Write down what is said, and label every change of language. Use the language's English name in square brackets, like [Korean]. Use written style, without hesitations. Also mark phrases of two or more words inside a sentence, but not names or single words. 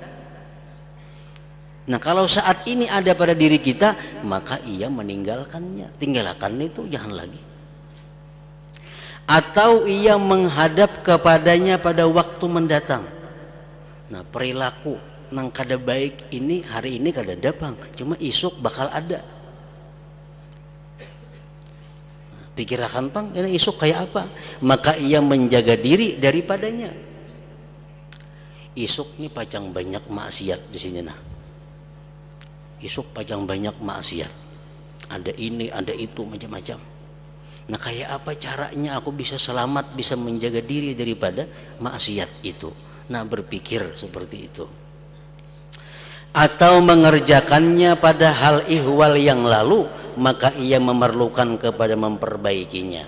[Indonesian] Nah, kalau saat ini ada pada diri kita, maka ia meninggalkannya. Tinggalkan itu, jangan lagi. Atau ia menghadap kepadanya pada waktu mendatang. Nah, perilaku nang kada baik ini hari ini kada datang, cuma isuk bakal ada. Nah, pikirkan pang, ini isuk kayak apa? Maka ia menjaga diri daripadanya. [Banjar] Isuk nih pacang [Indonesian] banyak maksiat di sini nah. [Banjar] Isuk pacang banyak maksiat. [Indonesian] Ada ini, ada itu, macam-macam. Nah, kayak apa caranya aku bisa selamat, bisa menjaga diri daripada maksiat itu? Nah, berpikir seperti itu. Atau mengerjakannya pada hal ihwal yang lalu, maka ia memerlukan kepada memperbaikinya.